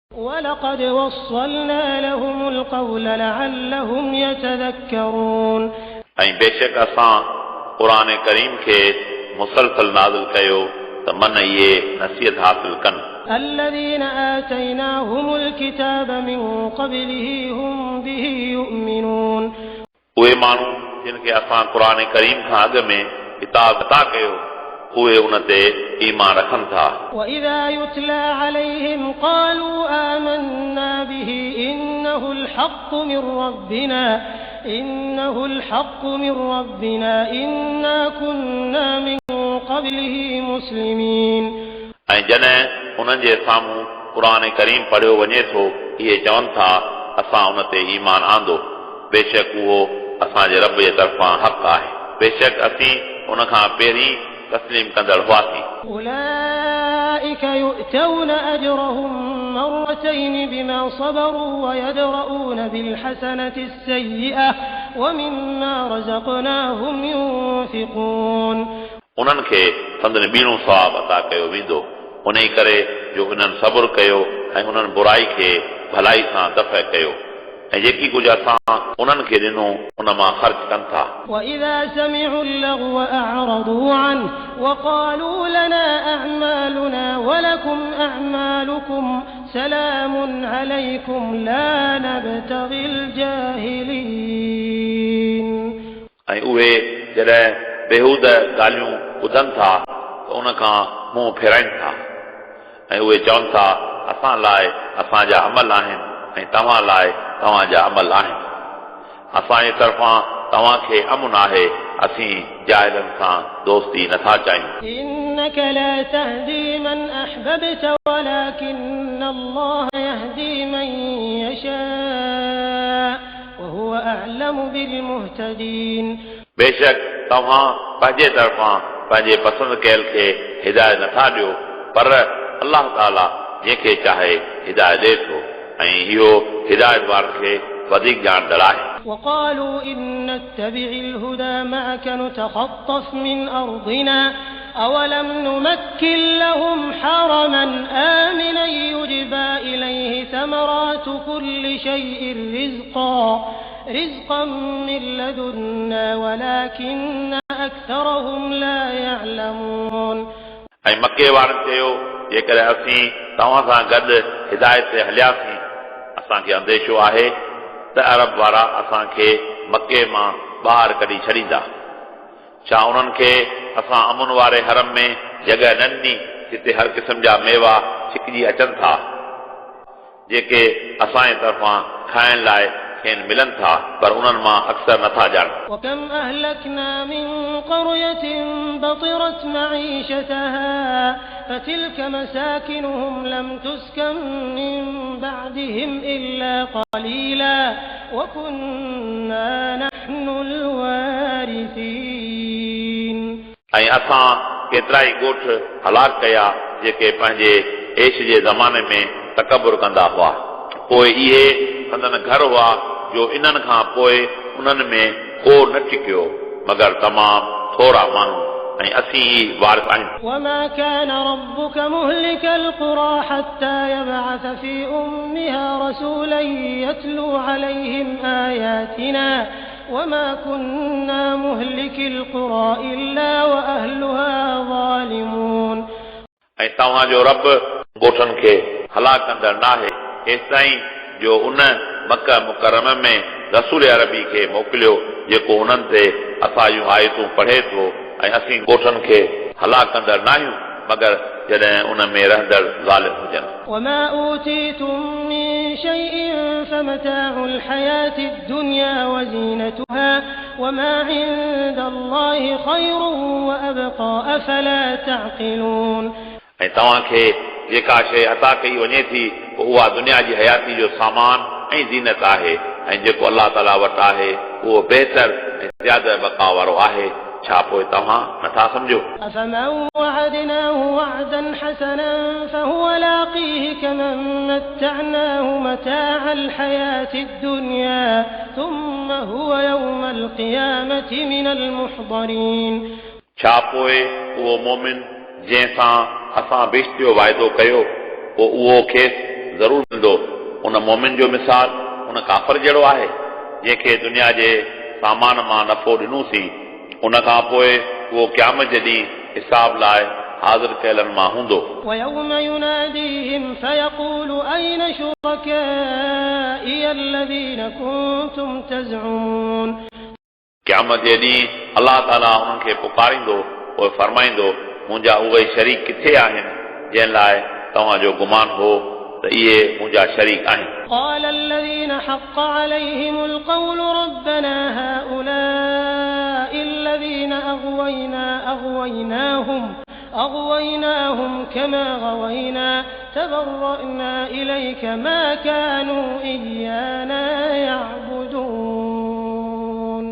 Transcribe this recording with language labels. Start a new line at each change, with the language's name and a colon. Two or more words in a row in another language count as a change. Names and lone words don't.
Arabic: ولقد وصلنا لهم القول لعلهم يتذكرون
Sindhi: ऐं बेशक असां क़ुरान करीम खे मुसलसल नाज़िल कयो त मन इहे नसीहत हासिल कनि
Arabic: الذين آتيناهم الكتاب من قبله هم به يؤمنون
Sindhi: उहे माण्हू जिन खे असां क़ुरान करीम खां अॻु में किताब अता कयो उहे उन ते ईमान रखनि था
Arabic: وإذا يتلى عليهم قالوا آمنا به إنه الحق من ربنا إنا كنا من قبله مسلمين
Sindhi: ऐं जॾहिं उन्हनि जे साम्हूं क़ुरान करीम पढ़ियो वञे थो इहे चवनि था असां उन ते ईमान आंदो बेशक उहो असांजे रब जे तरफ़ां हक़ आहे बेशक असीं उन खां पहिरीं तस्लीम कंदड़ हुआसीं
Arabic: أولئك يؤتون أجرهم مرتين بما صبروا ويدرؤون بالحسنة السيئة ومما رزقناهم ينفقون
Sindhi: उन्हनि खे संदन ॿीणो सवाब अता कयो वेंदो उन ई करे जो उन्हनि सब्र कयो ऐं उन्हनि बुराई खे भलाई सां दफ़ा कयो ऐं जेकी कुझु असां उन्हनि खे ॾिनो उन मां ख़र्च कनि था
Arabic: وإذا سمعوا اللغو أعرضوا عنه وقالوا لنا أعمالنا ولكم أعمالكم سلام عليكم لا نبتغي الجاهلين
Sindhi: ऐं उहे जॾहिं बेहूद ॻाल्हियूं ॿुधनि था त उन खां मुंहुं फेराइनि था ऐं उहे चवनि था असां लाइ असांजा अमल आहिनि ऐं तव्हां लाइ तव्हांजा अमल आहिनि असांजे तरफ़ां तव्हांखे अमुन आहे असीं जाहिलनि सां दोस्ती नथा चाहियूं
Arabic: إنك لا تهدي من أحببت ولكن الله يهدي من يشاء وهو أعلم بالمهتدين
Sindhi: बेशक तव्हां पंहिंजे तरफ़ां पंहिंजे पसंदि कयल खे हिदायत नथा ॾियो पर अलाह ताला जंहिंखे चाहे हिदायत ॾिए थो ऐं इहो हिदायत वारनि खे वधीक ॼाणंदड़ आहे
Arabic: وقالوا إن نتبع الهدى معك نتخطف من أرضنا أولم نمكن لهم حرما آمنا يجبى إليه ثمرات كل شيء رزقا من لدنا ولكن أكثرهم لا يعلمون
Sindhi: ऐं मके वारनि चयो जेकॾहिं असीं तव्हां सां गॾु हिदायत ते हलियासीं असांखे अंदेशो आहे त अरब वारा असांखे मके मां ॿाहिरि कढी छॾींदा छा उन्हनि खे असां अमुन वारे हरम में जॻह न ॾिनी जिते हर क़िस्म जा मेवा छिकिजी अचनि था जेके असांजे तरफ़ां खाइण लाइ खेनि मिलनि था पर उन्हनि मां अक्सर नथा ॼाणनि
Arabic: وكم أهلكنا من قرية بطرت معيشتها فتلك مساكنهم لم تسكن من بعدهم إلا قليلا وكنا نحن الوارثين
Sindhi: ऐं असां केतिरा ई ॻोठ हलाक कया जेके पंहिंजे ऐश जे ज़माने में तकबुर कंदा हुआ पोइ इहे संदन घर हुआ जो इन्हनि खां पोइ उन्हनि में को न टिकियो मगर तमामु थोरा माण्हू ऐं असीं ई वारिस आहियूं
Arabic: وما كان ربك مهلك القرى حتى يبعث في أمها رسولا يتلو عليهم آياتنا وما كنا مهلك القرى إلا وأهلها ظالمون
Sindhi: ऐं तव्हांजो रब ॻोठनि खे हलाक कंदड़ नाहे एसिताईं जो उन मक्का मुकरम में रसूल अरबी खे मोकिलियो जेको उन्हनि ते असां जूं आयतूं पढ़े थो ऐं असीं ॻोठनि खे हलाक कंदड़ न आहियूं मगर जॾहिं उन में रहंदड़ ज़ालिम हुजनि
Arabic: وما أوتيتم من شيء فمتاع الحياة الدنيا وزينتها وما عند الله خير وأبقى أفلا تعقلون
Sindhi: ऐं तव्हांखे जेका शइ अता कई वञे थी उहा दुनिया जी हयाती जो सामान ऐं ज़ीनत आहे ऐं जेको अलाह ताला वटि आहे उहो बहितर ऐं ज़्यादा बका वारो आहे छा पोइ तव्हां नथा सम्झो
Arabic: أفمن وعدناه وعدا حسنا فهو لاقيه كمن متعناه متاع الحياة الدنيا ثم هو يوم القيامة من المحضرين
Sindhi: छा पोइ उहो मोमिन जंहिंसां असां बेश्तियो वाइदो कयो पोइ उहो खेसि ज़रूर मिलंदो। उन मोमिन जो मिसाल उन काफ़िर जहिड़ो आहे जंहिंखे दुनिया जे सामान मां नफ़ो ॾिनोसीं, उन खां पोइ उहो क़यामत जे ॾींहुं हिसाब लाइ हाज़िर कयलनि मां हूंदो।
Arabic: ويوم يناديهم فيقول أين شركائي الذين كنتم تزعمون
Sindhi: क़यामत जे ॾींहुं अलाह ताला उन्हनि खे पुकारींदो, पोइ फरमाईंदो मुंहिंजा उहे शरीक किथे आहिनि जंहिं लाइ तव्हांजो गुमान हो त इहे मुंहिंजा शरीक आहिनि।
Arabic: قال الذين حق عليهم القول ربنا هؤلاء الذين أغويناهم كما غوينا تبرأنا إليك ما كانوا إيانا يعبدون